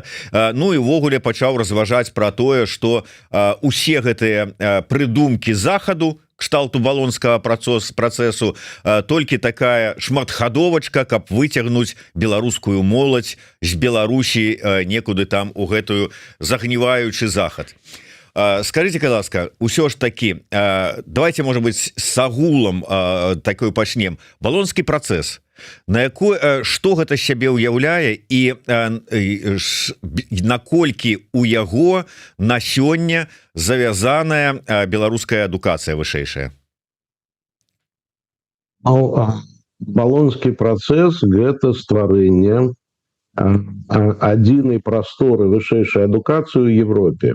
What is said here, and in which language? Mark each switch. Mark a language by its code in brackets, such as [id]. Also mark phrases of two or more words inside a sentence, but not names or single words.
[be] Ну і ўвогуле пачаў разважаць пра тое, што усе гэтыя прыдумкі захаду кшталту балонскага працэсу толькі такая шматхадовачка, каб выцягнуць беларускую моладзь з Беларусі некуды там у гэтую загніваючы захад. [ru] Скажите, ласка, ўсё ж таки, давайте, может быть, с агулам такой пачнем. [be] Балонскі працэс, што гэта сябе ўяўляе і наколькі у яго на сёння завязаная беларуская адукацыя вышэйшая? Балонскі працэс – гэта стварэнне адзінай прасторы вышэйшай адукацыі ў Европе.